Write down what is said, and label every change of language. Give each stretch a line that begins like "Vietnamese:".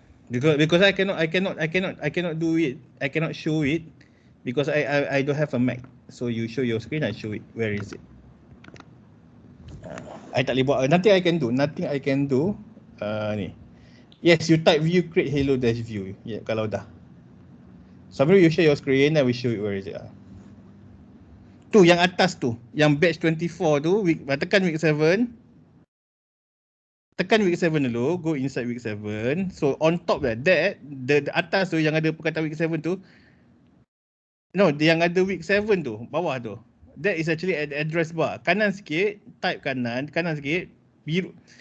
English: Because I cannot do it. I cannot show it because I don't have a Mac. So you show your screen, I show it. Where is it? I
Malay: tak boleh buat.
English: Nothing I can do. Ni. Yes, you type view create hello dash view. Yeah,
Malay: kalau dah.
English: Sambil you share your screen, I will show you where is it.
Malay: Tu yang atas tu, yang batch 24 tu, tekan week 7. Tekan week 7 dulu,
English: go inside week 7. So on top that, the
Malay: atas tu yang ada perkataan week 7 tu, no, yang ada week 7 tu, bawah tu.
English: That is actually an address bar.
Malay: Kanan sikit,
English: type
Malay: kanan sikit, biru.